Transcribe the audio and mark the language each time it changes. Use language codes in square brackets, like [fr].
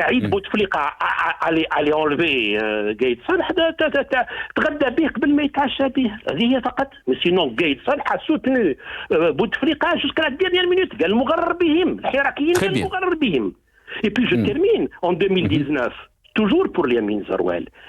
[fr] Bouteflika allait enlever [ar] قايد صالح تغدى به قبل ما يتعشى به, هذه هي فقط. [fr] Mais sinon قايد صالح a soutenu Bouteflika jusqu'à la dernière minute. [ar] قال مغرر بهم الحراكيين, قال مغرر بهم. [fr] Et puis je termine en 2019, toujours pour Yamin Zaroual.